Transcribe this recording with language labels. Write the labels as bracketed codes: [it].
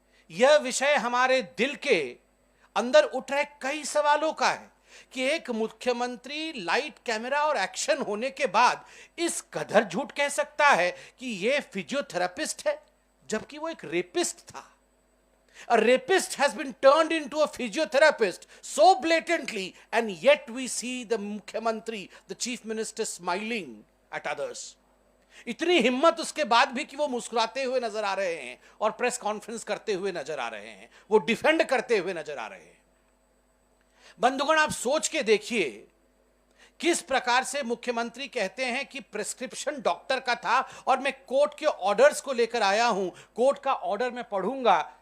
[hi] यह विषय हमारे दिल के अंदर उठ रहे कई सवालों का है कि एक मुख्यमंत्री लाइट, कैमरा और एक्शन होने के बाद इस कदर झूठ कह सकता है कि यह फिजियोथेरापिस्ट है, जबकि वो एक रेपिस्ट था। [en] A rapist has been turned into a physiotherapist so blatantly, and yet we see the Mukhyamantri, the chief minister, smiling at others. [hi] इतनी हिम्मत उसके बाद भी कि वो मुस्कुराते हुए नजर आ रहे हैं और प्रेस कॉन्फ्रेंस करते हुए नजर आ रहे हैं, वो डिफेंड करते हुए नजर आ रहे हैं। बंधुगण, आप सोच के देखिए किस प्रकार से मुख्यमंत्री कहते हैं कि प्रिस्क्रिप्शन डॉक्टर का था और मैं कोर्ट के ऑर्डर्स को लेकर आया हूं, कोर्ट का ऑर्डर मैं पढ़ूंगा।